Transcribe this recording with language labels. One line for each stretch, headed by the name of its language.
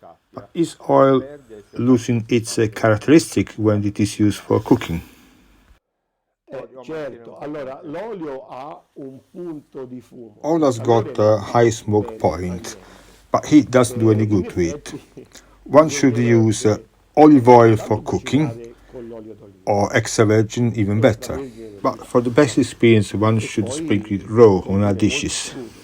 English: But is oil losing its characteristic when it is used for cooking?
Italian: Certo, allora l'olio ha un punto di fumo.
English: Oil has got a high smoke point, but heat doesn't do any good to it. One should use olive oil for cooking, or extra virgin even better. But for the best experience, one should sprinkle it raw on our dishes.